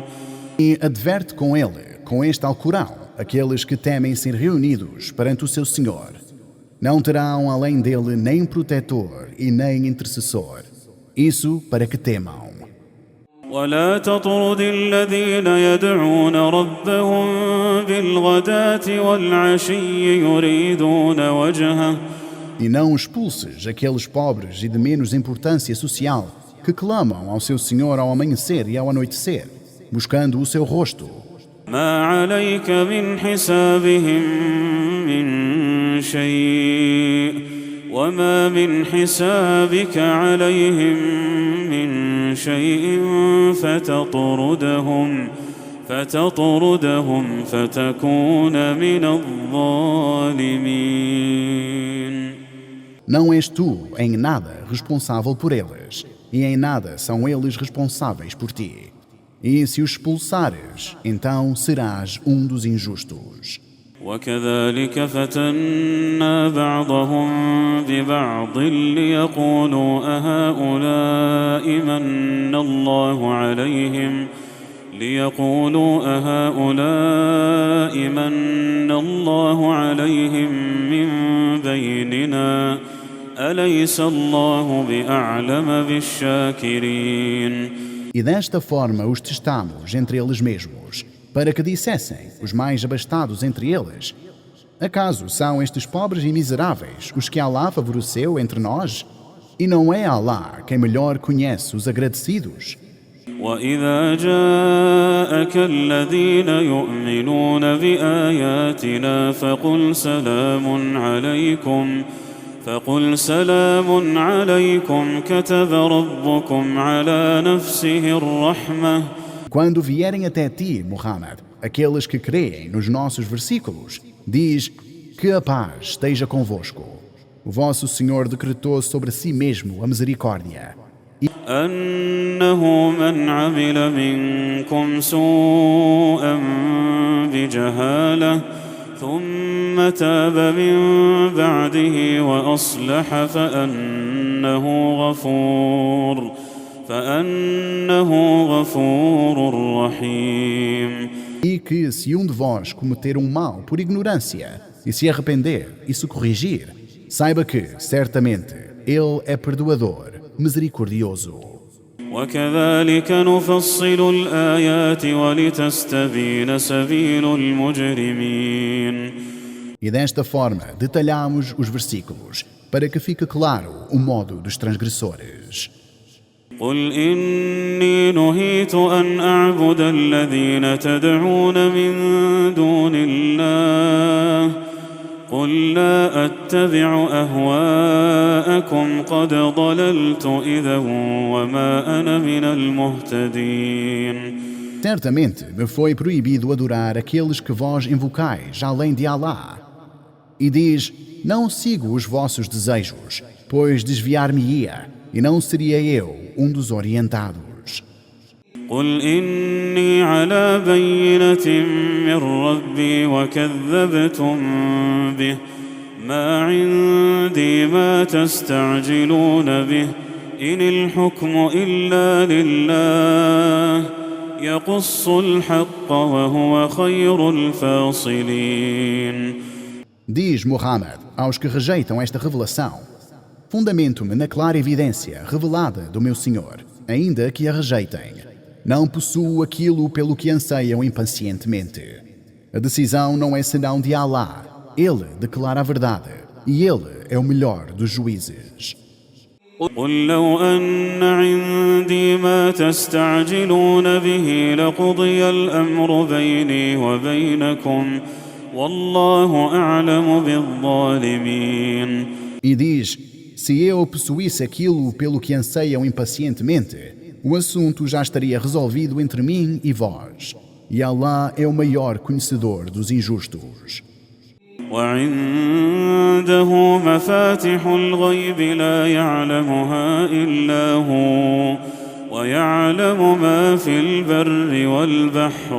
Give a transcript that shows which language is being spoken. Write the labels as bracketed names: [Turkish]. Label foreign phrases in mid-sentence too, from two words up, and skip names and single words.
[Portuguese] E adverte com ele, com este Alcorão, aqueles que temem ser reunidos perante o seu Senhor. Não terão além dele nem protetor e nem intercessor. Isso para que temam. [Arabic] ولا تطرد الذين يدعون ربهم بالغداة والعشي يريدون وجهه. [Portuguese] E não expulses aqueles pobres e de menos importância social que clamam ao seu Senhor ao amanhecer e ao anoitecer, buscando o seu rosto. [Arabic] ما عليك من حسابهم من شيء وما من حسابك عليهم من شيء فتطردهم فتكون من الظالمين. [Portuguese] Não és tu em nada responsável por eles, e em nada são eles responsáveis por ti. E se os expulsares, então serás um dos injustos. [Arabic] وكذلك فتنا بعضهم ببعض ليقولوا أهؤلاء من الله عليهم من بيننا أليس الله بأعلم بالشاكرين. [Portuguese] E desta forma os testamos entre eles mesmos, para que dissessem os mais abastados entre eles: acaso são estes pobres e miseráveis os que Allah favoreceu entre nós? E não é Allah quem melhor conhece os agradecidos? [Arabic] وإذا جاءك الذين يؤمنون بآياتنا فقل سلام عليكم كتب ربكم على نفسه الرحمة. [Portuguese] Quando vierem até ti, Muhammad, aqueles que creem nos nossos versículos, diz que a paz esteja convosco. O vosso Senhor decretou sobre si mesmo a misericórdia. [Arabic] أنه من عمل منكم سوءا بجهالة ثم تاب من بعده وأصلح فأنه غفور رحيم. [Portuguese] E que se um de vós cometer um mal por ignorância e se arrepender e se corrigir, saiba que, certamente, Ele é perdoador, misericordioso. [Arabic] وكذلك نفصل الآيات ولتستبين سبيل المجرمين. [Portuguese] E desta forma detalhamos os versículos, para que fique claro o modo dos transgressores. [Arabic] قل إني نهيت أن أعبد الذين تدعون من دون الله قل لا أتبع أهواءكم قد ضللت إذا وما أنا من المهتدين. [Portuguese] Certamente me foi proibido adorar aqueles que vós invocais além de Allah. E diz: não sigo os vossos desejos, pois desviar-me-ia, e não seria eu um dos orientados. [Arabic] قل إني على بينة من ربي وكذبتم به ما عندي ما تستعجلون به إن الحكم إلا لله يقص الحق وهو خير الفاصلين. [Portuguese] Diz Muhammad aos que rejeitam esta revelação: fundamento-me na clara evidência revelada do meu Senhor, ainda que a rejeitem. Não possuo aquilo pelo que anseiam impacientemente. A decisão não é senão de Allah. Ele declara a verdade e Ele é o melhor dos juízes. [Arabic] قل لو أن عندي ما تستعجلون به لقضي الأمر بيني وبينكم والله أعلم بالظالمين. [Portuguese] E diz: se eu possuísse aquilo pelo que anseiam impacientemente, o assunto já estaria resolvido entre mim e vós. E Allah é o maior conhecedor dos injustos. [Arabic] وعنده مفاتح الغيب لا يعلمها إلا هو ويعلم ما في البر والبحر.